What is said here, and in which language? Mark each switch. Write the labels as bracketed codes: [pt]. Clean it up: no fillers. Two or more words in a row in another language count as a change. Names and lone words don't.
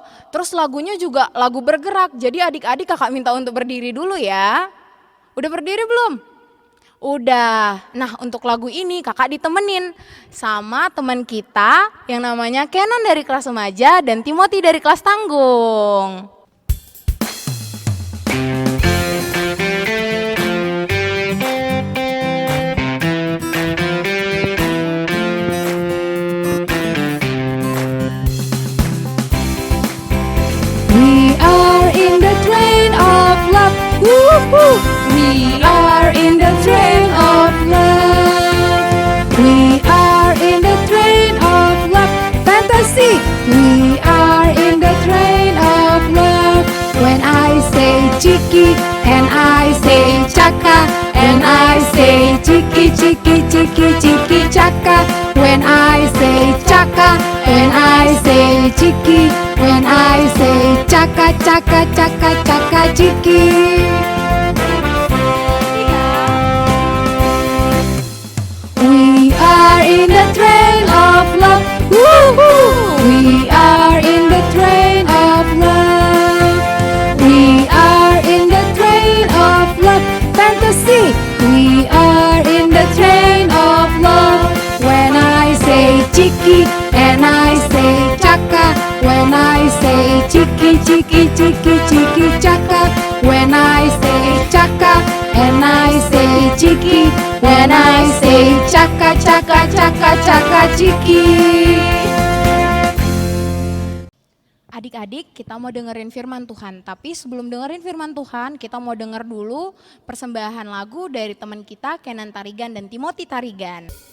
[id] Terus lagunya juga lagu bergerak, jadi adik-adik kakak minta untuk berdiri dulu ya. Udah berdiri belum? Udah. Nah untuk lagu ini kakak ditemenin sama teman kita yang namanya Kenan dari kelas remaja dan Timothy dari kelas tanggung. [en] We are in the train of love. Woo-hoo! We are in the train of love. We are in the train of love. Fantasy! We are in the train of love. When I say chiki and I say chaka, and I say chiki chiki chiki chiki chaka. When I say chaka, when I say chiki, when I say chaka chaka chaka chaka chiki. We are in the train of love. Woo-hoo! We are in the train of love. We are in the train of love. Fantasy. We are in the train of love. When I say chiki and I say chaka. When I say chiki chiki chiki chiki chaka. When I say chaka and I say chiki. When I say chaka chaka chaka chaka chiki. [id] Adik-adik, kita mau dengerin firman Tuhan. Tapi sebelum dengerin firman Tuhan, kita mau denger dulu persembahan lagu dari teman kita Kenan Tarigan dan Timothy Tarigan.